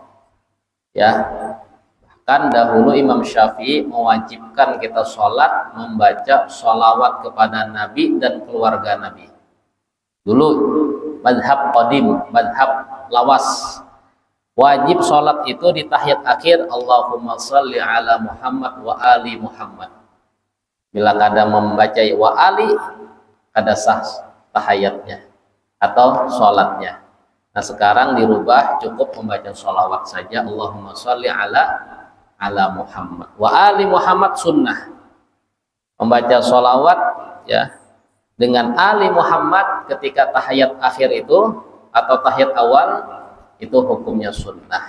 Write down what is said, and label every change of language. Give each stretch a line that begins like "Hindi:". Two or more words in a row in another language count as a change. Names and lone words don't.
Indonesian: Ya, bahkan dahulu Imam Syafi'i mewajibkan kita sholat membaca sholawat kepada Nabi dan keluarga Nabi. Dulu
Arabic: مذهب قديم,
Indonesian: madhab lawas, wajib sholat itu di tahiyat akhir
Arabic: اللهم صل على محمد وآل محمد.
Indonesian: Bila kada membaca
Arabic: وآل,
Indonesian: kada sah tahiyatnya atau sholatnya. Nah sekarang dirubah, cukup membaca sholawat saja,
Arabic: اللهم صل على محمد وآل محمد.
Indonesian: Sunnah membaca sholawat ya dengan ali Muhammad ketika tahiyat akhir itu atau tahiyat awal, itu hukumnya sunnah.